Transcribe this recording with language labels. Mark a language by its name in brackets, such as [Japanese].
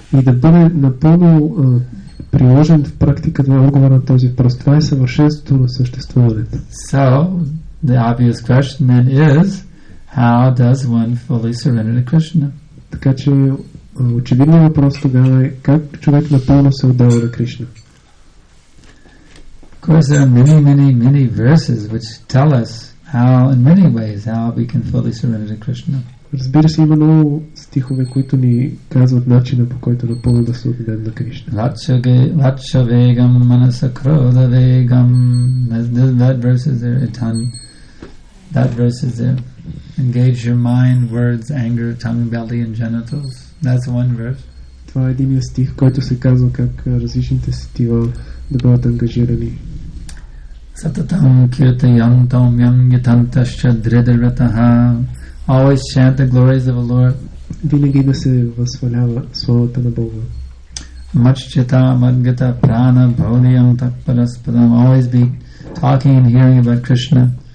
[Bulgarian] И да бъде напълно приложен в практиката на отговор на този въпрос. Това е съвършенството на съществуването. [English] So, the obvious question then is, how does one fully surrender to Krishna? [Bulgarian] Така че очевидният въпрос тогава е как човек напълно се отдава на Кришна. [English] Of course, there are many verses which tell us how, in many ways, how we can fully surrender to Krishna. [Bulgarian] Разбира се, има много стихове, които ни казват начина, по който напълно да се отдадем на Кришна. [Sanskrit] Vatsha vegam manasa krodha vegam. [English] That verse is there. That verse is there. Engage your mind, words, anger, tongue, belly, and genitals. That's one verse. [Bulgarian] Това е един стих, който се казва как различните сетива да бъдат ангажирани. [Sanskrit] Satatam kirtayantam yang yatantascha dridarataha. [English] Always chant the glories of the Lord. [Bulgarian] Винаги да се възхвалява славата на Бога. [Sanskrit] Machchita madgata prana bhaudiyam takparaspadam. [English] Always be talking and hearing about Krishna.